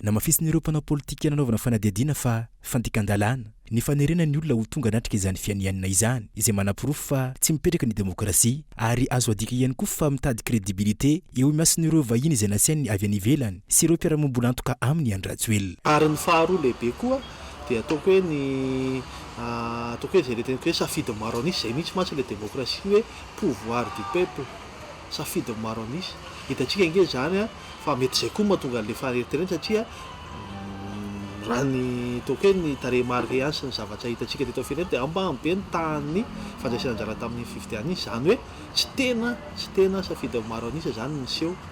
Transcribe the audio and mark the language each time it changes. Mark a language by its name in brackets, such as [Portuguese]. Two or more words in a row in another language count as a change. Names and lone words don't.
[Malagasy] Namafisin'ireo mpanao politika nanaovana fanadiadiana fa fandikan-dalàna ny fanerena ny olona ho tonga anatrika izany fianianana izany izay manapirofo fa tsy mipetraka ny demokrasia ary azo adika ihany koa fa mitady kredibilite eo miasin'ireo vahiny izay nasiany avy any ivelany sy ireo mpiara-mombolantoka aminy Andry Rajoelina. Ary ny faharoa lehibe koa dia ataoko hoe ny ataoko hoe zay reteniko hoe safidy maro anisy zay mihitsy mantsy le demokrasia hoe [French] pouvoir du peuple [Malagasy] safidy maro anisy hitantsika nge zany fa mety zay koa mahatonga an'le faharetireny satria raha ny toaka hoe ny tarehimarika ihany sy ny zavatra hitantsika teto firenena dia ambany be ny tany fandraisana anjara tamin'ny fifidiana izy zany hoe tsy tena safidy maro anisa zany niseho